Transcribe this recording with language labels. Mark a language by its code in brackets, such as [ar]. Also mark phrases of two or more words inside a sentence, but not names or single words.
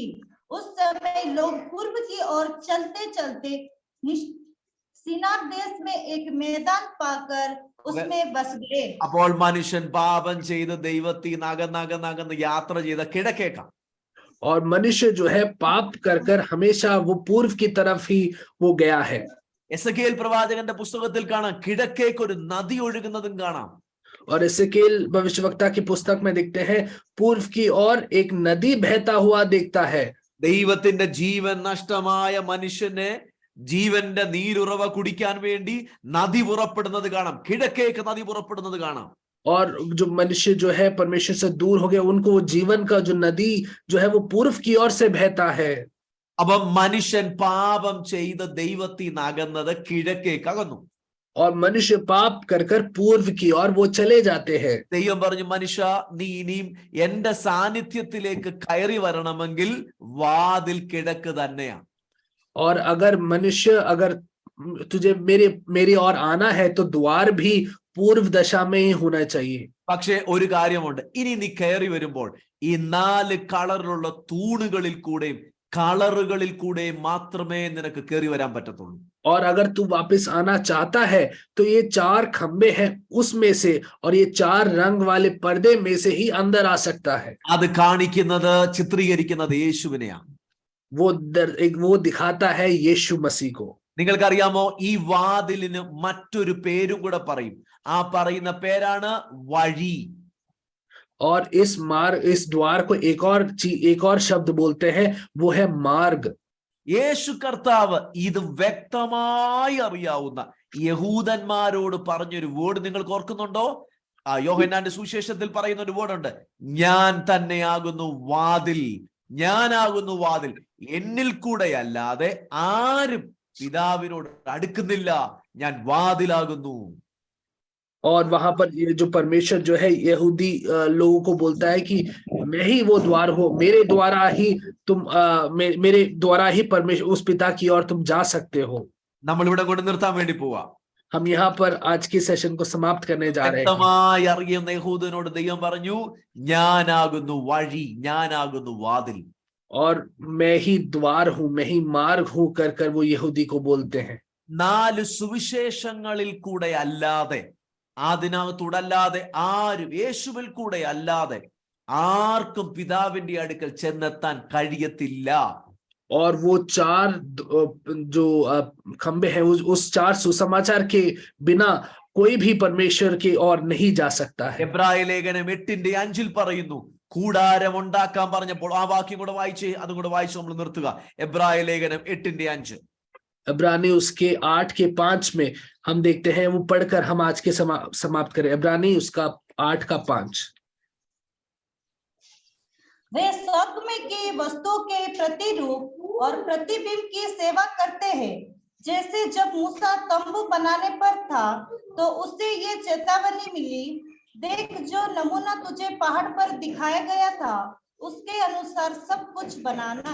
[hi] उस समय लोग पूर्व की ओर चलते चलते सीनार देश में एक मैदान पाकर उसमें बस गए. [ml] അപ്പോൾ മനുഷ്യൻ പാപം ചെയ്ത് ദൈവത്തിൽ നകന്നകന്നകന്ന് യാത്ര ചെയ്ത കിഴക്കേക്കാണ്. [hi] और मनुष्य जो है पाप कर हमेशा वो पूर्व की तरफ ही वो गया है. [ml] എസെക്കിയേൽ പ്രവാചകന്റെ പുസ്തകത്തിൽ കാണാം കിഴക്കേക്ക് ഒരു നദി ഒഴുകുന്നതും കാണാം. [hi] और एसेकिएल भविष्यवक्ता की पुस्तक में देखते हैं पूर्व की ओर एक नदी बहता हुआ देखता है. [ml] ദൈവത്തിന്റെ ജീവൻ നഷ്ടമായ മനുഷ്യനെ ജീവന്റെ നീരുറവ കുടിക്കാൻ വേണ്ടി നദി പുറപ്പെടുന്നത് കാണാം. കിഴക്കേക്ക് നദി പുറപ്പെടുന്നത് കാണാം. [hi] और जो मनुष्य जो है परमेश्वर से दूर हो गए, उनको वो जीवन का जो नदी जो है वो पूर्व की ओर से बहता है। [ml] അപ്പം മനുഷ്യൻ പാപം ചെയ്ത് ദൈവത്തിൽ നിന്ന് അകന്നത് കിഴക്കേക്ക് അകന്നു. [hi] और मनुष्य पाप कर कर पूर्व की ओर वो चले जाते हैं। [ml] ദൈവം പറഞ്ഞു, മനുഷ്യ നീ ഇനിയും എന്റെ സാന്നിധ്യത്തിലേക്ക് കയറി വരണമെങ്കിൽ വാതിൽ കിഴക്ക് തന്നെയാണ്. [hi] और अगर मनुष्य अगर तुझे मेरी ओर आना है तो द्वार भी पूर्व दशा में ही होना चाहिए। [ml] പക്ഷെ ഒരു കാര്യമുണ്ട്, ഇനി നീ കയറി വരുമ്പോൾ ഈ 4 കളറിലുള്ള തൂണുകളിൽ കൂടെയും കളറുകളിൽ കൂടെയും മാത്രമേ നിനക്ക് കയറി വരാൻ പറ്റത്തുള്ളൂ. [hi] और अगर तू वापस आना चाहता है तो ये 4 खंबे हैं उसमें से और ये 4 रंग वाले पर्दे में से ही अंदर आ सकता है। [ml] അത് കാണിക്കുന്നത്, ചിത്രീകരിക്കുന്നത് യേശുവിനെയാണ്. [hi] वो दिखाता है यीशु मसीह को। [ml] നിങ്ങൾക്കറിയാമോ, ഈ വാതിലിന് മറ്റൊരു പേരും കൂടെ പറയും. ആ പറയുന്ന പേരാണ് വഴി. [hi] और इस द्वार को एक और शब्द बोलते हैं, वो है मार्ग। [ml] യേശു കർത്താവ് ഇത് വ്യക്തമായി അറിയാവുന്ന യഹൂദന്മാരോട് പറഞ്ഞൊരു വേർഡ് നിങ്ങൾക്ക് ഓർക്കുന്നുണ്ടോ? യോഹന്നാന്റെ സുവിശേഷത്തിൽ പറയുന്ന ഒരു വേർഡ് ഉണ്ട്, ഞാൻ തന്നെയാകുന്നു വാതിൽ, ഞാനാകുന്നു വാതിൽ, എന്നിൽ കൂടെ അല്ലാതെ ആരും പിതാവിനോട് അടുക്കുന്നില്ല, ഞാൻ വാതിലാകുന്നു. [hi] और वहां पर ये जो परमेश्वर जो है यहूदी लोगों को बोलता है कि मैं ही वो द्वार हूं, मेरे द्वारा ही परमेश्वर उस पिता की ओर तुम जा सकते हो। [ml] നമ്മൾ ഇവിടെ കൊണ്ട് നിർത്താൻ വേണ്ടി പോവാ. [hi] हम यहाँ पर आज के सेशन को समाप्त करने जा रहे हैं। [ml] വ്യക്തമായി അറിയുന്ന യഹൂദനോട് ദൈവം പറഞ്ഞു, ഞാനാകുന്നു വഴി, ഞാനാകുന്നു വാതിൽ. [hi] और मैं ही द्वार हूं, मैं ही मार्ग हूं कर कर वो यहूदी को बोलते हैं। [ml] 4 സുവിശേഷങ്ങളിൽ കൂടെ അല്ലാതെ, അതിനകത്തൂടല്ലാതെ ആരും, യേശുവിൽ കൂടെ അല്ലാതെ ആർക്കും പിതാവിന്റെ അടുക്കൽ ചെന്നെത്താൻ കഴിയത്തില്ല. [hi] और वो 4 जो खंबे हैं उस 4 सुसमाचार के बिना कोई भी परमेश्वर की ओर नहीं जा सकता है। [ml] എബ്രായ ലേഖനം 8:5 പറയുന്നു, കൂടാരം ഉണ്ടാക്കാൻ പറഞ്ഞപ്പോൾ, ആ വാക്യം കൂടെ വായിച്ചേ, അതും കൂടെ വായിച്ചു നമ്മൾ നിർത്തുക. എബ്രായ ലേഖനം 8:5. [hi] इब्रानी उसके 8:5 में हम देखते हैं, वो पढ़कर हम आज के समाप्त करें। इब्रानी उसका 8:5। वे स्वर्ग में की वस्तुओं के प्रतिरूप और प्रतिबिंब की सेवा करते हैं, जैसे जब मूसा तंबू बनाने पर था तो उससे ये चेतावनी मिली, देख जो नमूना तुझे पहाड़ पर दिखाया गया था उसके अनुसार सब कुछ बनाना.